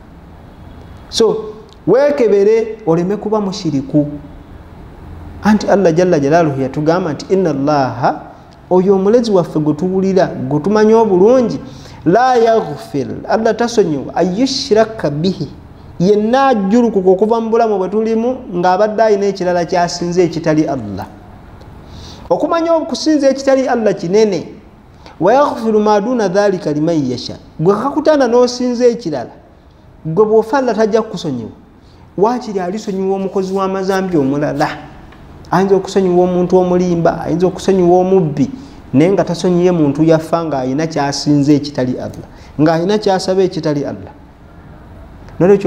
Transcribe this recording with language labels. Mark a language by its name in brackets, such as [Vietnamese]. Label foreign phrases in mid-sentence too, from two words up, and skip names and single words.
[Ganda] so weekebere oleme kuba mushiriku anti [Arabic] الله جل جلاله [Ganda] yatugamba nti [Arabic] إن الله [Ganda] oyo omulezi waffe gwe tuwulira gwe tumanya obulungi [Arabic] لا يغفر الله [Ganda] tasonyiwa [Arabic] أن يشرك به [Ganda] yenna ajjulukuka okuva mu bulamu bwe tulimu ng'abadde alina ekirala kyasinze ekitali Allah okumanya okusinza ekitali Allah kinene [Arabic] ويغفر ما دون ذلك لمن يشاء [Ganda] gwe kakutana n'osinza ekirala gwe bw'ofa Allah tajja kukusonyiwa waakiri alisonyiwa omukozi w'amazambi omulala ayinza okusonyiwa omuntu omulimba ayinza okusonyiwa omubbi naye nga tasonyiye muntu yafa ng'alina kyasinza ekitali Allah ng'alina kyasaba ekitali Allah nolwekyo